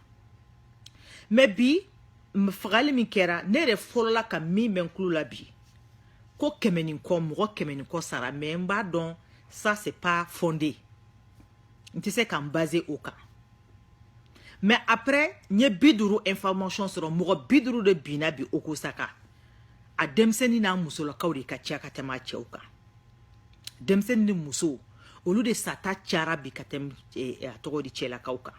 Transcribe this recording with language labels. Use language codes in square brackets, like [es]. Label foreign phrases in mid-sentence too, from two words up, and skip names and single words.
[bm] Mais bi fagali min kɛra, ne yɛrɛ fɔlɔla ka min bɛ n tulo la bi, ko kɛmɛ ni kɔ, mɔgɔ kɛmɛ ni kɔ sara, mais n b'a dɔn [fr] ça c'est pas fondé. [bm] N tɛ se ka n baser o kan. [fr] Mais après, [bm] n ye 50 information sɔrɔ, mɔgɔ 50 de binna bi Ogosaka. A denmisɛnnin n'a musolakaw de ka ca ka tɛmɛ a cɛw kan. Denmisɛnnin ni muso, olu de sata cayara bi ka tɛmɛ a tɔgɔ di cɛlakaw kan.